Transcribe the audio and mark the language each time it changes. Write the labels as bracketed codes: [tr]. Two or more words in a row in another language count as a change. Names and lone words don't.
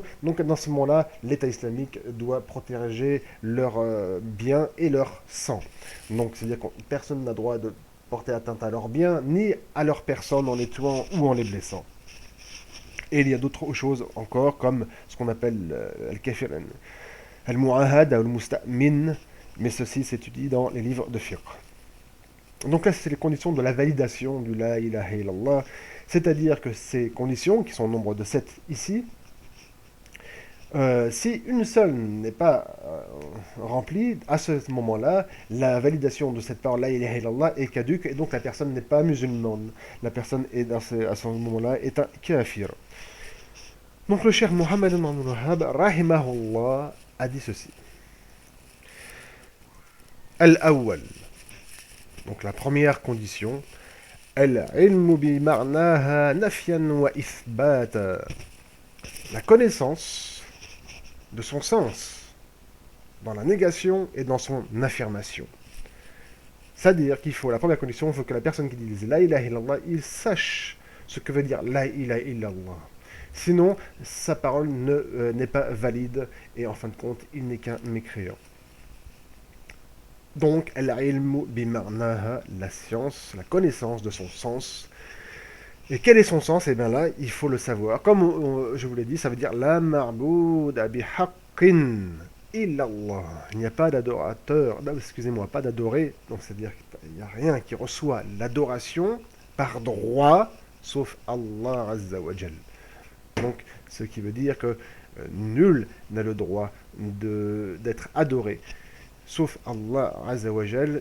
[fr] Donc dans ce moment-là, l'État islamique doit protéger leurs biens et leur sang. Donc c'est-à-dire que personne n'a droit de porter atteinte à leurs biens, ni à leur personne en les tuant ou en les blessant. Et il y a d'autres choses encore, comme ce qu'on appelle [ar] الكافر، المعاهد، المستأمن, [fr] mais ceci s'étudie dans les livres de fiqh. Donc là, c'est les conditions de la validation du [ar] لا إله إلا الله, [fr] c'est-à-dire que ces conditions, qui sont au nombre de 7 ici, si une seule n'est pas remplie, à ce moment-là, la validation de cette parole [ar] لا إله إلا الله [fr] est caduque, et donc la personne n'est pas musulmane. La personne est à ce moment-là est un kafir. Donc le cheikh Muhammad ibn Abdul Wahhab rahimahullah a dit ceci. Al-awwal. Donc la première condition, [ar] العلم بمعناها نفيا وإثباتا. [fr] La connaissance de son sens dans la négation et dans son affirmation. C'est-à-dire qu'il faut, la première condition, il faut que la personne qui dit [ar] لا إله إلا الله, [fr] il sache ce que veut dire [ar] لا إله إلا الله. [fr] Sinon, sa parole n'est pas valide et en fin de compte, il n'est qu'un mécréant. Donc, [ar] العلم بمعناها, [fr] la science, la connaissance de son sens. Et quel est son sens? Et bien là, il faut le savoir. Comme je vous l'ai dit, ça veut dire [ar] لا معبود بحق إلا الله. [fr] Il n'y a pas d'adorateur, excusez-moi, pas d'adoré. Donc, c'est-à-dire qu'il n'y a rien qui reçoit l'adoration par droit, sauf [ar] الله عز وجل. [fr] Donc, ce qui veut dire que nul n'a le droit d'être adoré sauf [ar] الله عز وجل.